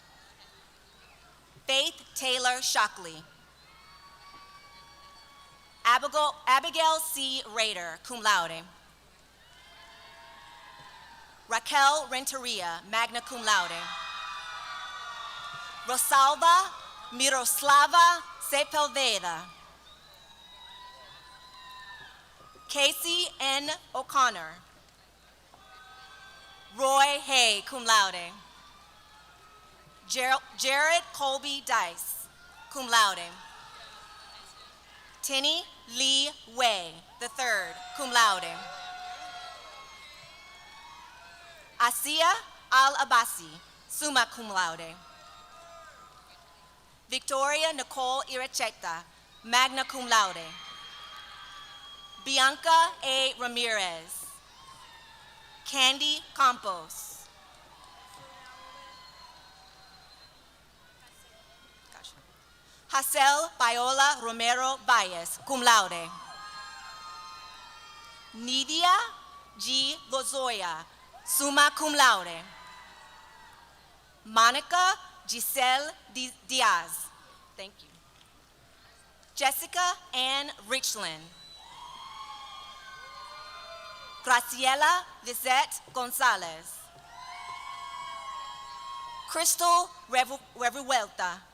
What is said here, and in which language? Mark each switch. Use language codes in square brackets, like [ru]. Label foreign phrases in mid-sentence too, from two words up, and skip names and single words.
[en] Faith Taylor Shockley. Abigail C. [la] Rader, cum laude. Raquel Renteria, magna cum laude. [en] Rosalba Miroslava Sepulveda. Casey N. O'Connor. Roy Hay, [la] cum laude. Jared Colby Dice, cum laude. [en] Tinny Lee Way, III, [la] cum laude. Asia Al-Abasi, summa cum laude. Victoria Nicole Iracheta, magna cum laude. [en] Bianca A. Ramirez. Candy Campos. Hazel Viola Romero Valles, [la] cum laude. [en] Nidia G. [la] Lozoya, summa cum laude. [en] Monica Giselle Diaz. Thank you. Jessica Ann Richland. Graciela Lizette Gonzalez. Crystal Revuelta.